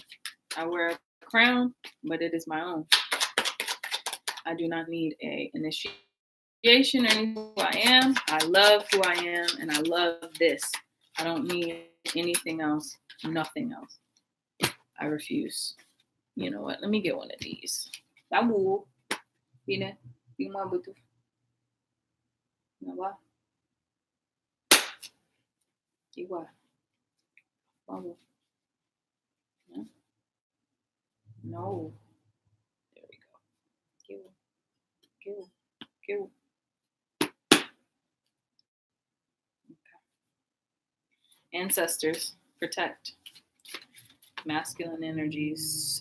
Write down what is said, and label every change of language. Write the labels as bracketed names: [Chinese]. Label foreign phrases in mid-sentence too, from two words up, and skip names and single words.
[English] I wear a crown, but it is my own. I do not need an initiation or anything who I am. I love who I am, and I love this. I don't need anything else, nothing else. I refuse. You know what? Let me get one of these. Tamu. Bine. Bine butu. Nawa. Iwa. Mamu. No. There we go. Kill. Kill. Ancestors, protect. Masculine energies.